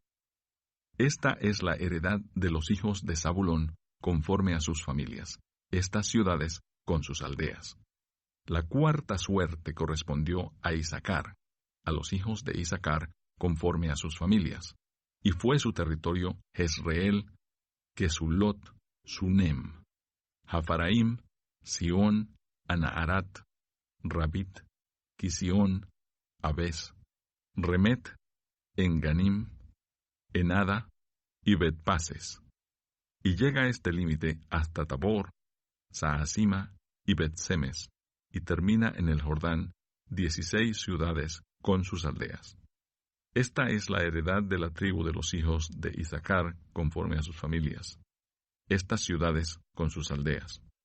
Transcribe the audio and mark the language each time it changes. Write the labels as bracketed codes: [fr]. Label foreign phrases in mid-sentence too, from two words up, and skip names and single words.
[es] Esta es la heredad de los hijos de Zabulón, conforme a sus familias, estas ciudades con sus aldeas. La cuarta suerte correspondió a Isacar, a los hijos de Isacar, conforme a sus familias, y fue su territorio Jezreel, Kesulot, Sunem, Jafaraim, Sión, Anaharat, Rabit, Quisión, Abes, Remet, Enganim, Enada y Betpases. Y llega este límite hasta Tabor, Saasima y Betsemes, y termina en el Jordán, 16 ciudades con sus aldeas. Esta es la heredad de la tribu de los hijos de Isacar conforme a sus familias, estas ciudades con sus aldeas.